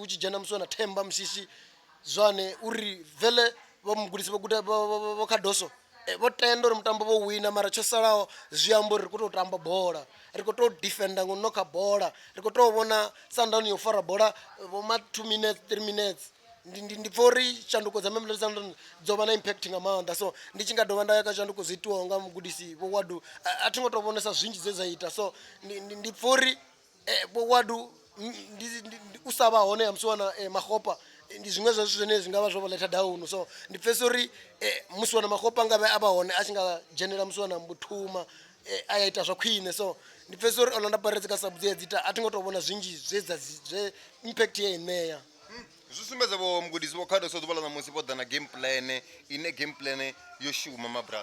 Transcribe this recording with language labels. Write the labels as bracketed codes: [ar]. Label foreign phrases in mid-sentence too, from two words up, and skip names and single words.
[ve] tshi dzhena muswana themba mushishi zwane uri vele vha mugudisi vho Khadoso vho tenda uri mutambo vho wina mara tsho salaho zwi amba uri ri khou tou tamba bola ri khou tou defenda ngo nokha bola ri khou tou vhona Sundown yo fara bola vho ma [en] 2 minutes 3 minutes [ve] ndi pfha uri tshanduko dza Mamelodi Sundowns dzo vha na impact nga maanḓa so ndi tshi nga dovha nda ya kha tshanduko dzo itiwaho nga mugudisi vho Wadu a thi ngo tou vhonesa zwinzhi zwe zwa ita so ndi pfha uri vho Wadu u sa vha hone ya musiwana Makgopa ndi zwiṅwe zwa zwithu zwine zwi nga vha zwo vha leta down so ndi pfhesesa uri musiwana Makgopa nga vhe a vha hone a tshi nga dzhenela musiwana Mbuthuma a ya ita zwa khwine so ndi pfhesesa uri Orlando Pirates kha sabu dzi ita a thi ngo tou vhona zwinzhi zwe impact ya iṋea zwi sumbedza vho mugudisi vho Khadoso ḓuvha ḽa ṋamusi vho ḓa na [en] game plan [ve] ine [en] game plan [ve] yo shuma mabrada